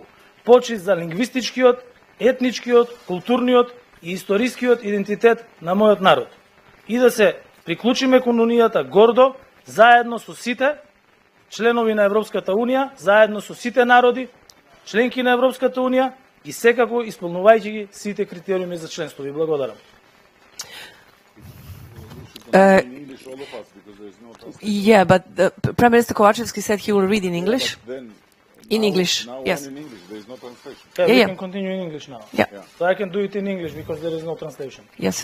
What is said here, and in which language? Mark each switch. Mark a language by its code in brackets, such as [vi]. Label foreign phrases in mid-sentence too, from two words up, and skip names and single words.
[mk] Почит за лингвистичкиот, етничкиот, културниот и историскиот идентитет на мојот народ. И да се приклучиме кон унијата гордо, заедно со сите членови на Европската унија, заедно со сите народи, членки на Европската унија и секако исполнувајќи ги сите критериуми за членство. Ви благодарам. [en] Yeah, but Prime Minister Kovačevski said he will read in English. In English, now yes. In English, there is no translation. Okay, Yeah. we can continue in English now. Yeah. So I can do it in English because there is no translation. Yes.